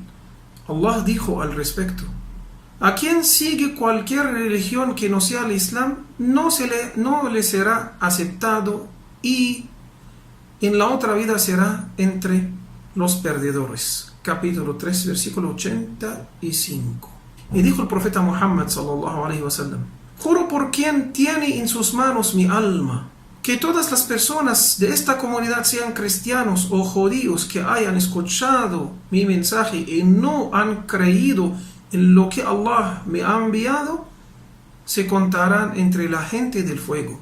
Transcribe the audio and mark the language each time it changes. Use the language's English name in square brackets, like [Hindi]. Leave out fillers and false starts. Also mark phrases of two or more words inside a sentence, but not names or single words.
[Spanish] Allah dijo al respecto: a quien sigue cualquier religión que no sea el Islam, no le será aceptado, y en la otra vida será entre los perdedores. Capítulo 3, versículo 85. Y dijo el profeta Muhammad [Arabic] صلى الله عليه وسلم: [Spanish] juro por quien tiene en sus manos mi alma, que todas las personas de esta comunidad, sean cristianos o judíos, que hayan escuchado mi mensaje y no han creído en lo que Allah me ha enviado, se contarán entre la gente del fuego.